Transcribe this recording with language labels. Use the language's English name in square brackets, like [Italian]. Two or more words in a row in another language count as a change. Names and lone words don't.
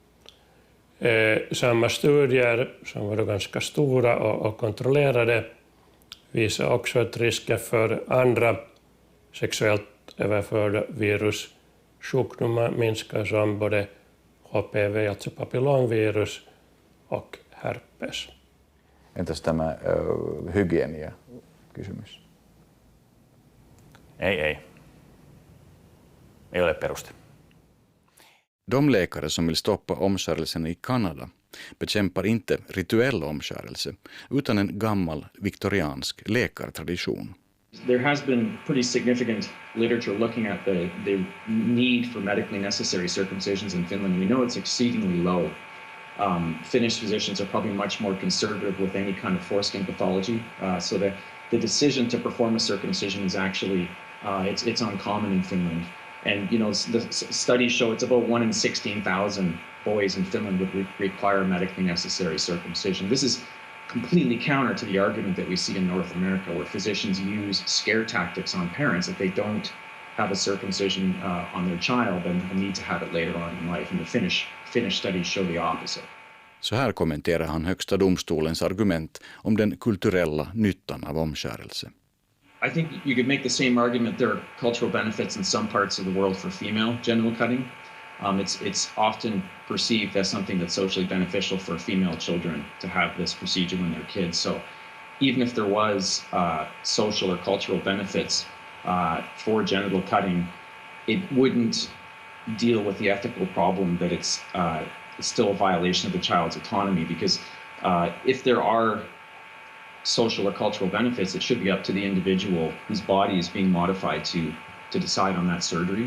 [Swedish] Samma studier, som var ganska stora och kontrollerade, visar också att risken för andra sexuellt överförda virussjukdomar minskar som både HPV, alltså papillomvirus, och herpes. [Finnish] Entäs tämä hygienia-kysymys? Ei ole peruste. [Swedish] De läkare som vill stoppa omskärelsen i Kanada bekämpar inte rituell omskärelse utan en gammal viktoriansk läkartradition. [English] There has been pretty significant literature looking at the need for medically necessary circumcisions in Finland. We know it's exceedingly low. Finnish physicians are probably much more conservative with any kind of foreskin pathology. So the decision to perform a circumcision is actually, it's uncommon in Finland. And the studies show it's about 1 in 16,000 boys in Finland would require medically necessary circumcision. This is completely counter to the argument that we see in North America, where physicians use scare tactics on parents if they don't have a circumcision on their child and need to have it later on in life. And the Finnish studies show the opposite. [Swedish] Så här kommenterar han Högsta domstolens argument om den kulturella nyttan av omskärelse. [English] I think you could make the same argument. There are cultural benefits in some parts of the world for female genital cutting. It's often perceived as something that's socially beneficial for female children to have this procedure when they're kids. So even if there was social or cultural benefits for genital cutting, it wouldn't deal with the ethical problem that it's still a violation of the child's autonomy, because if there are social or cultural benefits, it should be up to the individual whose body is being modified to decide on that surgery.